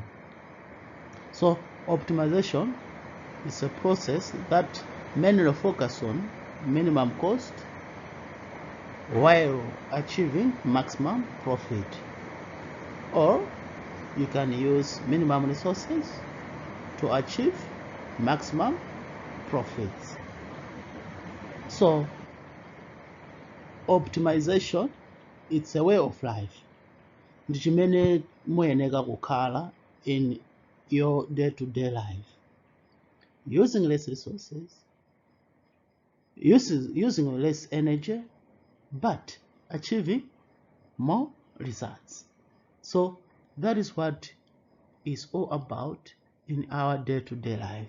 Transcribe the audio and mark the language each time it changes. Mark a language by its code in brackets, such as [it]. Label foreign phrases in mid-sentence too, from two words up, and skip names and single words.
[en] So optimization is a process that mainly focuses on minimum cost while achieving maximum profit, or you can use minimum resources to achieve maximum profits. So optimization, it's a way of life. [ny] Ndi chimene muyenera kukhala [en] in your day-to-day life, using less resources, using less energy, but achieving more results. So that is what is all about in our day-to-day life.